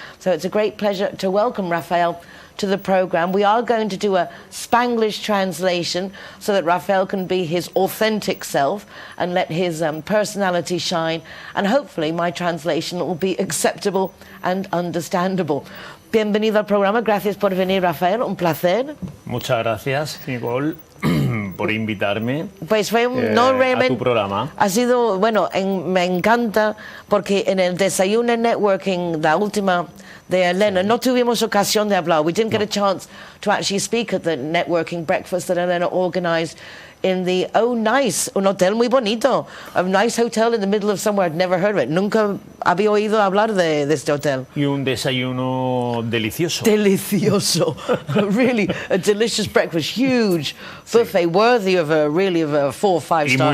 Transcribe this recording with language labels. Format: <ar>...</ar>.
<en>So it's a great pleasure to welcome Rafael to the program. We are going to do a Spanglish translation so that Rafael can be his authentic self and let his personality shine, and hopefully my translation will be acceptable and understandable.</en> <es>Bienvenido al programa, gracias por venir, Rafael, un placer. Muchas gracias, Nicole, por invitarme pues fue a tu programa. Ha sido, bueno, me encanta porque en el desayuno networking, la última de Elena, no tuvimos ocasión de hablar.</es> <en>We didn't get a chance to actually speak at the networking breakfast that Elena organized in the,</en> <es>un hotel muy bonito,</es> <en>a nice hotel in the middle of somewhere. I'd never heard of it.</en> <es>Nunca había oído hablar de este hotel. Y un desayuno delicioso. Delicioso.</es> <en>Really, a delicious breakfast, huge buffet, worthy of a 4 or 5 star hotel.</en>